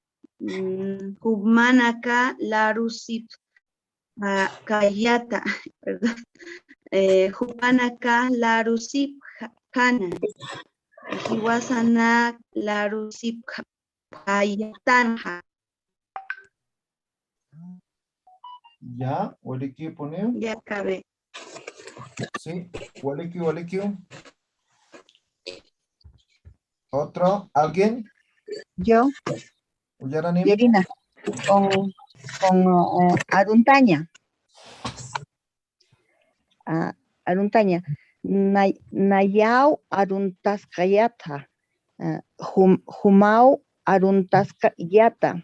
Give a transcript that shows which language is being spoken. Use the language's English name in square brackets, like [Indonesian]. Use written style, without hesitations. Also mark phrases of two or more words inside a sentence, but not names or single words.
[Aymara] Humanaka larusis kayata. Perdón. Humanaka larusip kana. Hiwasana larusip kayatanja. [Spanish] Ya, Waliki pone. Ya acabé. Sí, Waliki. ¿Otro? ¿Alguien? Yo, [Aymara] Uyaranim. [Spanish] Yerina, con Aruntaña. [Aymara] Aruntaña. Nayau Aruntaskayata. Humau Aruntaskayata.